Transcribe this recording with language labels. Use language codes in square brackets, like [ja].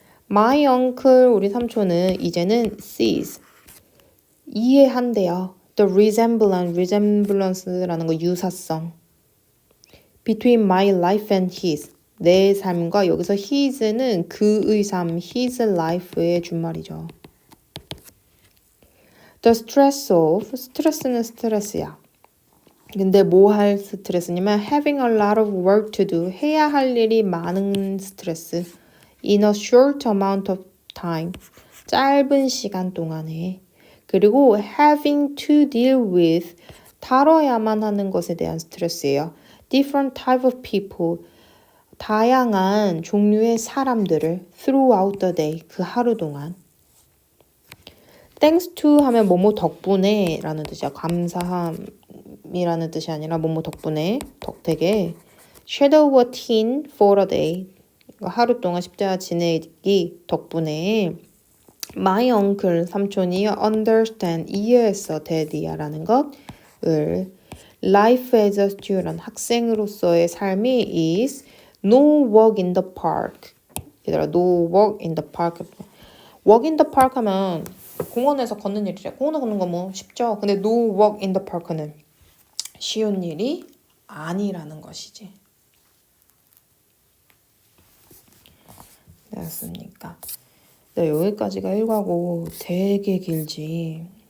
[en] My uncle, [ko] 우리 삼촌은 이제는 [en] sees. [ko] 이해한대요. [en] The resemblance [ko] 라는 거 유사성. [en] Between my life and his. [ko] 내 삶과 여기서 his는 그의 삶, his life의 준말이죠. [en] The stress of, [ko] 스트레스는 스트레스야. 근데 뭐 할 스트레스냐면 [en] having a lot of work to do, [ko] 해야 할 일이 많은 스트레스. [en] In a short amount of time, [ko] 짧은 시간 동안에. 그리고 [en] having to deal with, [ko] 다뤄야만 하는 것에 대한 스트레스예요. [en] Different type of people, [ko] 다양한 종류의 사람들을 [en] throughout the day, [ko] 그 하루 동안. [en] Thanks to [ko] 하면 뭐뭐 덕분에 라는 뜻이야. 감사함이라는 뜻이 아니라 뭐뭐 덕분에, 덕택에. [en] Shadow a teen for a day, [ko] 하루 동안 십자가 지내기 덕분에 [en] My uncle, [ko] 삼촌이 [en] understand, [ko] 이해했어, daddy야라는 것을. [en] Life as a student, 학생으로서의 삶이 is no walk in the park. [ko] 얘들아, [en] no walk in the park. walk in the park [ko] 하면 공원에서 걷는 일이래. 공원에 걷는 거 뭐 쉽죠. 근데 [en] no walk in the park [ko] 는 쉬운 일이 아니라는 것이지. 되었습니까? 네, 여기까지가 1과고 되게 길지.